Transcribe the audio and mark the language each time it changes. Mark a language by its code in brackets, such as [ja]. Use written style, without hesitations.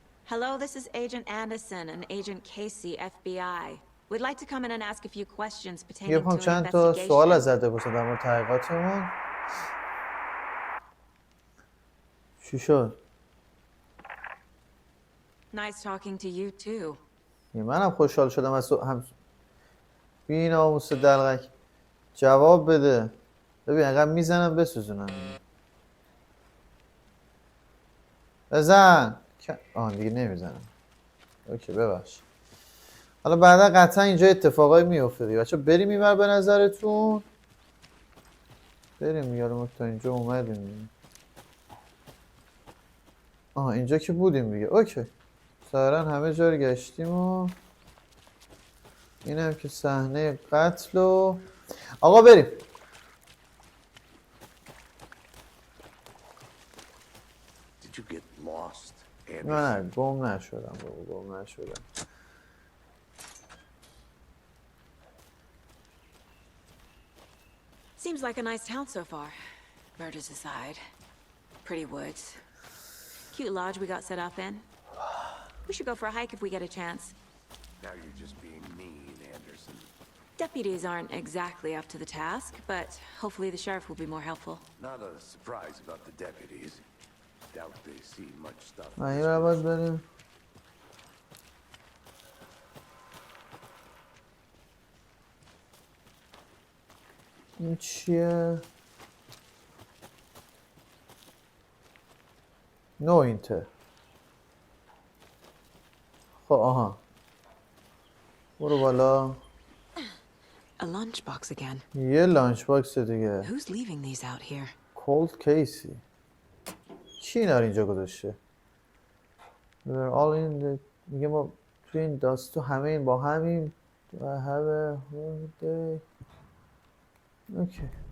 [en] Hello, this is Agent Anderson and Agent Casey, FBI. We'd like to come in and ask a few questions pertaining to an [fa] چند تا سوال [en] investigation. [fa] ازت بپرسم در مورد تحقیقاتمون. چی شد؟ Nice talking to you too. منم خوشحال شدم از هم. بی ناموس دلغک جواب بده. ببین اینقدر میزنم بسوزونم. بزن. دیگه نمیزنم. اوکی ببخش. حالا بعدا قطعا اینجا اتفاقایی میفته دیگه. بچه‌ها بریم اینور به نظرتون. بریم یارو ما تا اینجا اومدیم. اینجا که بودیم دیگه. اوکی. ظاهرا همه جا رو گشتیم و این هم که صحنه قتل و آقا بریم. [en] Did you get lost, Anderson? [fa] نه گم نشدم. [en] Seems like a nice town so far. Murders aside. Pretty woods. Cute lodge we got set up in. We should go for a hike if we get a chance. Now you're just being mean, Anderson. Deputies aren't exactly up to the task, but hopefully the sheriff will be more helpful. Not a surprise about the deputies. Doubt they see much stuff. [fa] این رو باید بریم. این چیه؟ [en] نو اینتر. [fa] خب برو بالا. [en] A lunchbox again. [fa] یه لانچ باکس دیگه. [en] Who's leaving these out here? [fa] کولد کیسی چی اینا رو اینجا گذاشته؟ [en] We're all in the... [fa] میگه ما توی این داستان همه این با همین و [en] have a holiday. [fa] اوکی.